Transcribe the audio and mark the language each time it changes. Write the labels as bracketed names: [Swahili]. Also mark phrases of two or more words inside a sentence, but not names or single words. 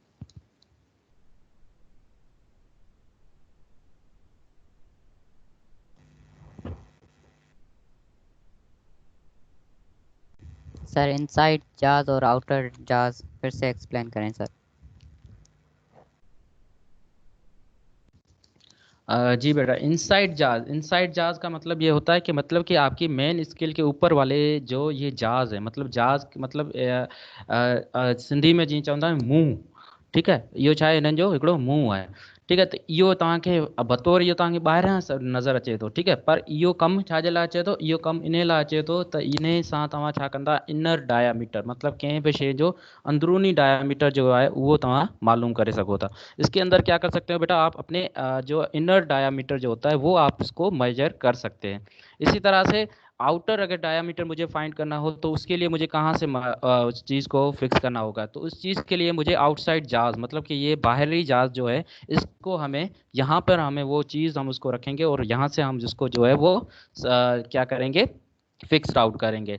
[Urdu] سر [English] inside jaw [Urdu] اور [English] outer jaw [Urdu] پھر سے ایکسپلین کریں سر. جی بیٹا, [English] inside jaw [Urdu] کا مطلب یہ ہوتا ہے کہ مطلب کہ آپ کی [English] main scale [Urdu] کے اوپر والے جو یہ جاز ہے، مطلب جاز مطلب سندھی میں [Sindhi] जी चवंदा आहियूं मुंहुं। ठीकु आहे, इहो छा आहे, हिननि जो हिकिड़ो मुंहुं आहे। ठीकु आहे, त इहो तव्हांखे बतौर इहो तव्हांखे ॿाहिरां नज़र अचे थो। ठीकु आहे, पर इहो कमु छाजे लाइ अचे थो, इहो कमु इन लाइ अचे थो त इन सां तव्हां छा कंदा, [English] inner diameter [Sindhi] मतलब कंहिं बि शइ जो अंदरूनी डायामीटर जो आहे उहो तव्हां मालूम करे सघो था। [Urdu] اس کے اندر کیا کر سکتے ہو بیٹا، آپ اپنے جو [English] inner diameter [Urdu] جو ہوتا ہے وہ آپ اس کو میجر کر سکتے ہیں. اسی طرح سے آؤٹر اگر ڈایامیٹر مجھے فائنڈ کرنا ہو تو اس کے لیے مجھے کہاں سے اس چیز کو فکس کرنا ہوگا، تو اس چیز کے لیے مجھے [English] outside jaw, [Urdu] مطلب کہ یہ باہری جاز جو ہے اس کو ہمیں یہاں پر ہمیں وہ چیز ہم اس کو رکھیں گے اور یہاں سے ہم جس کو جو ہے وہ کیا کریں گے, [English] fix out [Urdu] کریں گے.